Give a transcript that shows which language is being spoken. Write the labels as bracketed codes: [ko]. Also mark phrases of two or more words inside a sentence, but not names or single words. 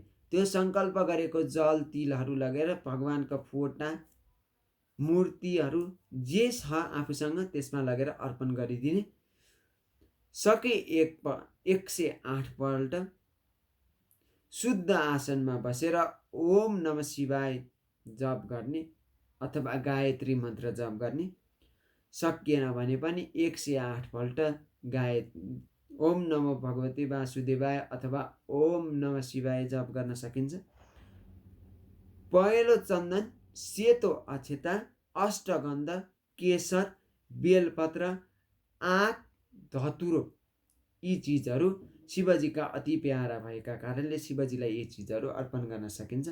[ne] त्यो सङ्कल्प गरेको जल तिलहरू लगेर भगवानको फोटा, मूर्तिहरू जे छ आफूसँग त्यसमा लगेर अर्पण गरिदिने। सके 108 पल्ट शुद्ध आसनमा बसेर [sa] ओम नमः शिवाय [ne] जप गर्ने अथवा गायत्री मन्त्र जप गर्ने। सकिएन भने पनि 108 पल्ट [sa] ओम नमो भगवते वासुदेवाय [ne] अथवा [sa] ओम नमः शिवाय [ne] जप गर्न सकिन्छ। पहेँलो चन्दन, सेतो अक्षता, अष्टगन्ध, केसर, बेलपत्र, आँक, धतुरो, यी चिजहरू शिवजीका अति प्यारा भएका कारणले शिवजीलाई यी चिजहरू अर्पण गर्न सकिन्छ।